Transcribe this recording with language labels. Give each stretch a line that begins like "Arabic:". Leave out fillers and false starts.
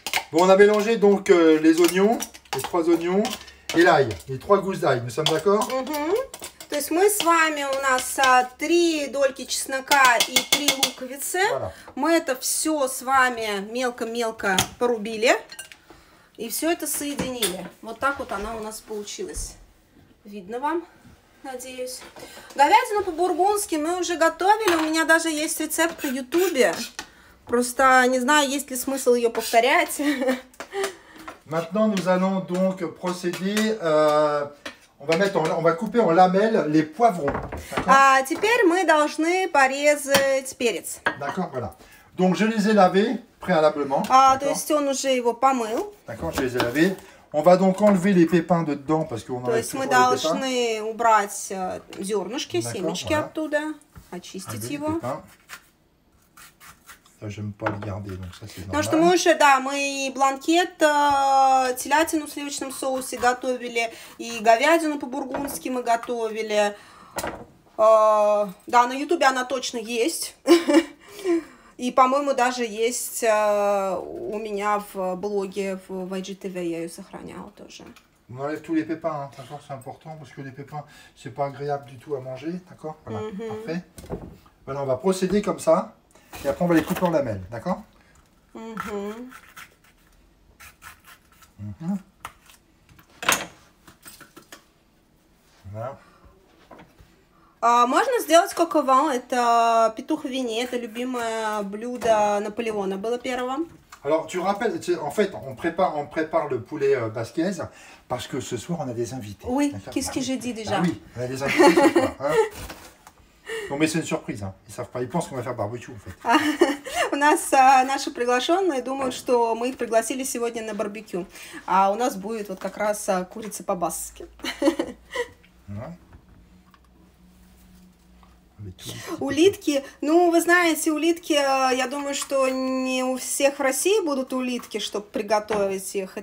French: Bon, on a mélangé donc les oignons, les 3 oignons. Et l'ail, les 3 gousses d'ail, nous sommes d'accord?
Russian: То есть мы с вами, у нас 3 дольки чеснока и 3 луковицы.
French: Voilà.
Russian: Мы это все с вами мелко-мелко порубили. И все это соединили. Вот так вот она у нас получилась. Видно вам, надеюсь. Говядину по-бургундски мы уже готовили. У меня даже есть рецепт на ютубе. Просто не знаю, есть ли смысл ее повторять.
French: Maintenant, nous allons donc procéder. On va couper en lamelles les poivrons.
Russian: А теперь мы должны порезать перец.
French: D'accord, voilà. Donc, je les ai lavés préalablement.
Russian: То есть он уже его помыл.
French: D'accord, je les ai lavés. On va donc enlever les pépins de dedans parce qu'on
Russian: То есть мы должны убрать зернышки, семечки оттуда, очистить его.
French: J'aime pas le garder, donc ça c'est normal.
Russian: Потому что мы уже, да, мы и бланкет, телятину в сливочном соусе готовили, и говядину по-бургундски мы готовили. Да, на ютубе она точно есть. И, по-моему, даже есть у меня в блоге в IGTV, я ее сохраняла тоже.
French: On enlève tous les pépins, hein, d'accord, c'est important parce que les pépins, c'est pas agréable du tout à manger, d'accord. Voilà, parfait. Voilà, on va procéder comme ça. Et après, on va les couper en lamelles, d'accord? Voilà.
Russian: Можно сделать кокован, это петух в вине, это любимое блюдо Наполеона было первого.
French: Alors, tu rappelles, en fait, on prépare le poulet basquez parce que ce soir, on a des invités. Oui, qu'est-ce que j'ai dit déjà? Oui, on a des invités ce soir. Hein. Non, mais c'est une surprise, hein. Ils savent pas, ils pensent qu'on va faire barbecue, en fait.
Russian: У нас наши приглашенные думают, что мы их пригласили сегодня на барбекю, а у нас будет вот как раз курица по-басски. Улитки, ну, вы знаете, улитки, я думаю, что не у всех в России будут улитки, чтобы приготовить их.